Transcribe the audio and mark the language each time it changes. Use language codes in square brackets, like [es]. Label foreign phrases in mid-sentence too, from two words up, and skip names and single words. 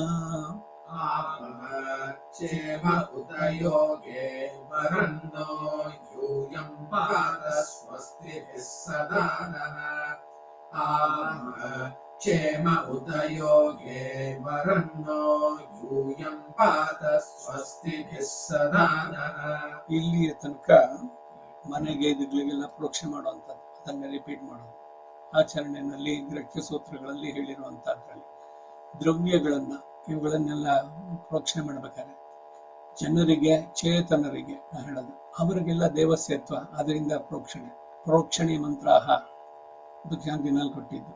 [sa] ಕ್ಷೇಮ ಉತ ಯೋಗೇ ವರನ್ನೋ ಯೂಯಂ ಪಾತ ಸ್ವಸ್ತಿಭಿಃ ಸದಾ ನಃ. ಕ್ಷೇಮ ಉತ ಯೋಗೇ ವರನ್ನೋ ಯೂಯಂ ಪಾತ ಸ್ವಸ್ತಿಭಿಃ ಸದಾ ನಃ. [kn] ಇಲ್ಲಿಯ ತನಕ ಮನೆಗೆ ಇದುಗಳಿಗೆಲ್ಲ ಪ್ರೋಕ್ಷಣೆ ಮಾಡುವಂಥದ್ದು, ಅದನ್ನ ರಿಪೀಟ್ ಮಾಡೋದು ಆಚರಣೆಯಲ್ಲಿ ಗೃಹ್ಯ ಸೂತ್ರಗಳಲ್ಲಿ ಹೇಳಿರುವಂತಹದ್ರಲ್ಲಿ. ದ್ರವ್ಯಗಳನ್ನ ಇವುಗಳನ್ನೆಲ್ಲ ಪ್ರೋಕ್ಷಣೆ ಮಾಡ್ಬೇಕಾದ್ರೆ ಜನರಿಗೆ, ಚೇತನರಿಗೆ ಹೇಳೋದು, ಅವರಿಗೆಲ್ಲ ದೇವಸ್ಯತ್ವ, ಅದರಿಂದ ಪ್ರೋಕ್ಷಣೆ ಮಂತ್ರಾಹ ಶಾಂತಿನಲ್ಲಿ ಕೊಟ್ಟಿದ್ದು.